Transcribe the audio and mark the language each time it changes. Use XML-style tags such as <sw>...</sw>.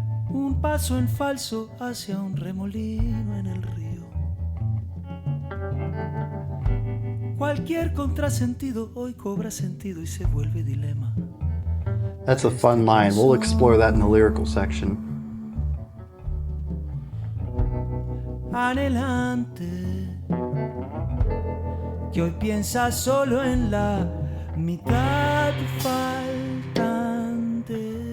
<es>Un paso en falso hacia un remolino en el río. Cualquier contrasentido hoy cobra sentido y se vuelve dilema.</es> <en>That's a fun line. We'll explore that in the lyrical section.</en> <es>Anhelante, que hoy piensa solo en la mitad faltante.</es>